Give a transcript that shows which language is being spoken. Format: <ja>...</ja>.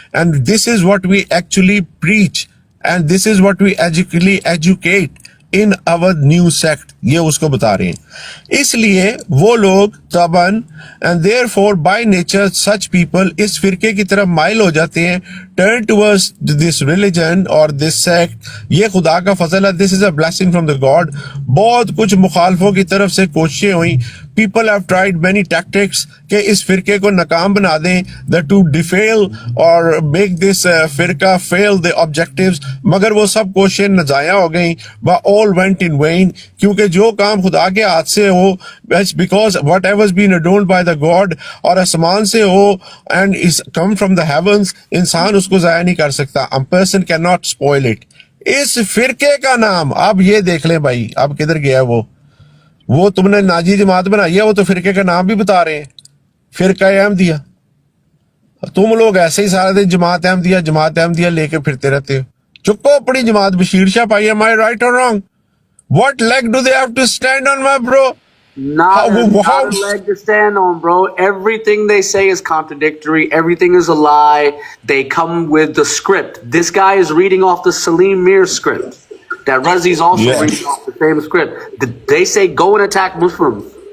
<en>And this is what we actually preach, and this is what we actually educate in our new sect.</en> <ur>یہ اس کو بتا رہے ہیں. اس لیے وہ لوگ طبعاً</ur> <en>and therefore by nature such people</en> <ur>اس فرقے کی طرف مائل ہو جاتے ہیں,</ur> <en>turn towards this religion or this sect.</en> <ur>یہ خدا کا فضل ہے,</ur> <en>this is a blessing from the God.</en> <ur>بہت کچھ مخالفوں کی طرف سے کوششیں ہوئیں,</ur> <en>people have tried many tactics</en> <ur>کہ اس فرقے کو ناکام بنا دیں,</ur> <en>that to defail or make this فرقہ fail the objectives,</en> <ur>مگر وہ سب کوششیں ناجائز ہو گئیں,</ur> <en>but all went in vain.</en> <ur>کیونکہ جو کام خدا کے ہاتھ سے ہو,</ur> <en>because whatever has been adorned by the God,</en> <ur>اور آسمان سے ہو</ur> <en>and is come from the heavens,</en> <ur>انسان اس کو ضائع نہیں کر سکتا.</ur> <en>A person cannot spoil it.</en> <ur>اس فرقے کا نام اب یہ دیکھ لیں بھائی, اب کدھر گیا وہ تم نے ناجی جماعت بنائی ہے, وہ تو فرقے کا نام بھی بتا رہے ہیں, فرقہ احمدیہ. تم لوگ ایسے ہی سارے دن جماعت احمدیہ لے کے پھرتے رہتے ہو. چکو اپنی جماعت, بشیر شاہ پائی,</ur> <en>am I right or wrong? What leg do they have to stand on, my bro? Not a leg to stand on, bro. Everything they say is contradictory. Everything is a lie. They come with the script. This guy is reading off the Salim Mir script. That Razi's also reading off the same script. They say go and attack Muslims.</en>